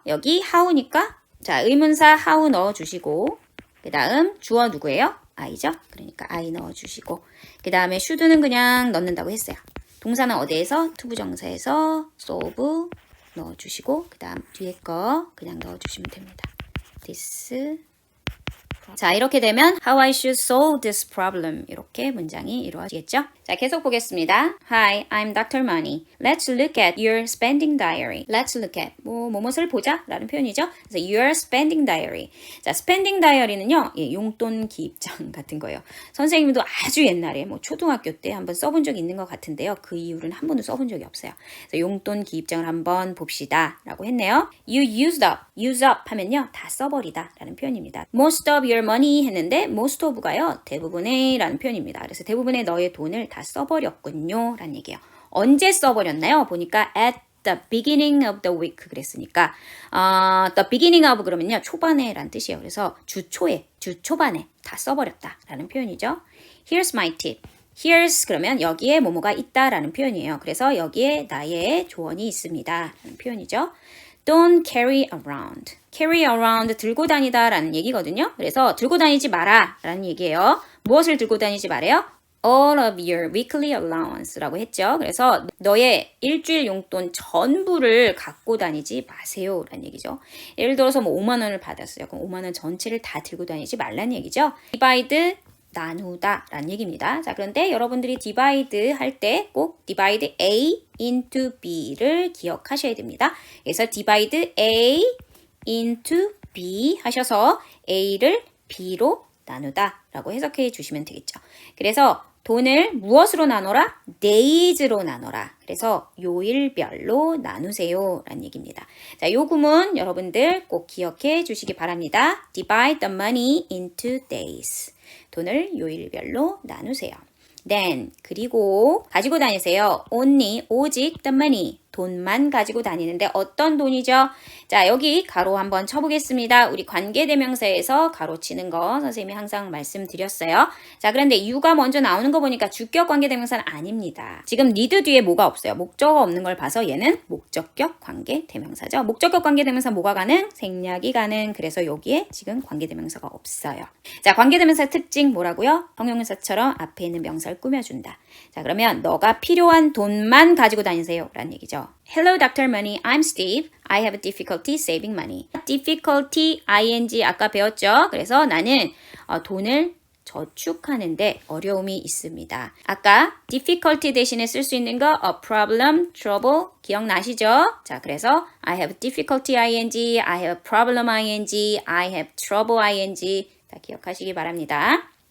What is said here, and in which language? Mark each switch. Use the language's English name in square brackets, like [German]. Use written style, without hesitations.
[Korean] 여기 [English] how [Korean] 니까 자, 의문사 how 넣어주시고 그 다음 주어 누구예요? I죠? 그러니까 I 넣어주시고 그 다음에 [English] should [Korean] 는 그냥 넣는다고 했어요. 동사는 어디에서? 투부정사에서 [English] solve [Korean] 넣어주시고 그 다음 뒤에 거 그냥 넣어주시면 됩니다. [English] This [Korean] 자, 이렇게 되면 [English] How I should solve this problem [Korean] 이렇게 문장이 이루어지겠죠? 자, 계속 보겠습니다. [English] Hi, I'm Dr. Money. Let's look at your spending diary. Let's look at [Korean] 뭐뭇을 보자 라는 표현이죠. [English] 그래서 your spending diary. [Korean] 자, spending diary는요. 예, 용돈 기입장 같은 거예요. 선생님도 아주 옛날에 뭐 초등학교 때 한번 써본 적이 있는 것 같은데요. 그 이후로는 한 번도 써본 적이 없어요. 그래서 용돈 기입장을 한번 봅시다 라고 했네요. [English] You used up. use up [Korean] 하면요. 다 써버리다 라는 표현입니다. [English] Most of your money 했는데 most of가요. [Korean] 대부분의 라는 표현입니다. 그래서 대부분의 너의 돈을 다 써버렸군요 라는 얘기예요. 언제 써버렸나요? 보니까 [English] at the beginning of the week 그랬으니까 the beginning of 그러면요. [Korean] 초반에 라는 뜻이에요. 그래서 주 초에, 주 초반에 다 써버렸다 라는 표현이죠. [English] Here's my tip. [Korean] Here's 그러면 여기에 뭐뭐가 있다 라는 표현이에요. 그래서 여기에 나의 조언이 있습니다 라는 표현이죠. [English] Don't carry around. [Korean] carry around 들고 다니다 라는 얘기거든요. 그래서 들고 다니지 마라 라는 얘기예요. 무엇을 들고 다니지 말아요? [English] All of your weekly allowance [Korean] 라고 했죠. 그래서 너의 일주일 용돈 전부를 갖고 다니지 마세요 라는 얘기죠. 예를 들어서 뭐 5만 원을 받았어요. 그럼 5만 원 전체를 다 들고 다니지 말라는 얘기죠. divide 나누다 라는 얘기입니다. 자, 그런데 여러분들이 divide 할 때 꼭 divide A into B를 기억하셔야 됩니다. 그래서 divide A into B 하셔서 A를 B로 나누다 라고 해석해 주시면 되겠죠. 그래서 돈을 무엇으로 나눠라? days로 나눠라. 그래서 요일별로 나누세요 라는 얘기입니다. 자, 요 구문 여러분들 꼭 기억해 주시기 바랍니다. [English] Divide the money into days. [Korean] 돈을 요일별로 나누세요. [English] Then, [Korean] 그리고 가지고 다니세요. [English] Only, [Korean] 오직 [English] the money. [Korean] 돈만 가지고 다니는데 어떤 돈이죠? 자, 여기 가로 한번 쳐보겠습니다. 우리 관계대명사에서 가로 치는 거 선생님이 항상 말씀드렸어요. 자, 그런데 you가 먼저 나오는 거 보니까 주격 관계대명사는 아닙니다. 지금 need 뒤에 뭐가 없어요. 목적어 없는 걸 봐서 얘는 목적격 관계대명사죠. 목적격 관계대명사 뭐가 가능? 생략이 가능. 그래서 여기에 지금 관계대명사가 없어요. 자, 관계대명사 특징 뭐라고요? 형용사처럼 앞에 있는 명사를 꾸며준다. 자, 그러면 너가 필요한 돈만 가지고 다니세요 라는 얘기죠. [English] Hello, Dr. Money. I'm Steve. I have difficulty saving money. difficulty, ing [Korean] 아까 배웠죠? 그래서 나는 돈을 저축하는데 어려움이 있습니다. 아까 difficulty 대신에 쓸 수 있는 거 [English] a problem, trouble [Korean] 기억나시죠? 자, 그래서 [English] I have difficulty ing, I have problem ing, I have trouble ing [Korean] 다 기억하시기 바랍니다.